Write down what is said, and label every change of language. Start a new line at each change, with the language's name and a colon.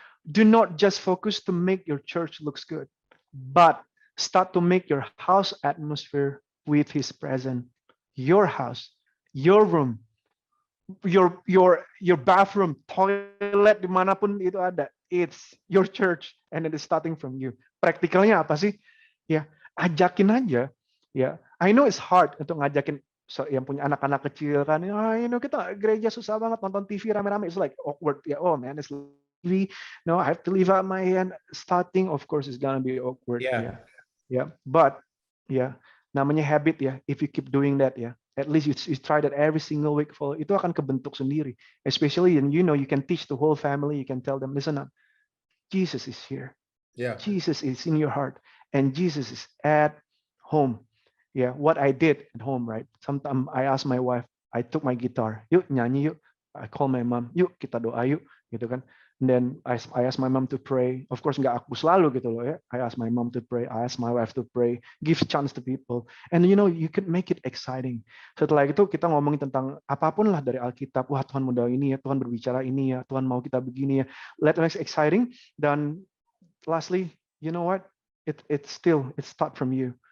English: Do not just focus to make your church looks good, but start to make your house atmosphere with His presence. Your house, your room, your bathroom, toilet,
Indonesian: dimanapun itu ada.
English: It's your church, and it is starting from you.
Indonesian: Praktikalnya apa sih? Ya, ajakin aja. Ya,
English: I know it's hard
Indonesian: untuk ngajakin yang punya anak-anak kecil kan.
English: You know,
Indonesian: kita gereja susah banget nonton TV rame-rame.
English: It's like awkward. Yeah, oh man, it's really no. I have to leave out my hand. Starting, of course, is gonna be awkward. Yeah, but namanya habit ya. If you keep doing that ya, at least you try that every single week.
Indonesian: Itu akan kebentuk sendiri.
English: Especially, and you know, you can teach the whole family. You can tell them, listen up, Jesus is here. Yeah, Jesus is in your heart, and Jesus is at home. Yeah, what I did at home, right? Sometimes I ask my wife, I took my guitar,
Indonesian: yuk nyanyi yuk.
English: I call my mom,
Indonesian: yuk kita doa yuk, gitu kan.
English: And then I ask my mom to pray. Of course
Indonesian: nggak aku selalu gitu loh ya.
English: I ask my mom to pray. I ask my wife to pray. Give chance to people. And you know you can make it exciting.
Indonesian: Setelah itu kita ngomongin tentang apapun lah dari Alkitab. Wah Tuhan mau ini ya, Tuhan berbicara ini ya, Tuhan mau kita begini ya.
English: Let it make exciting. Dan lastly, you know what? It start from you.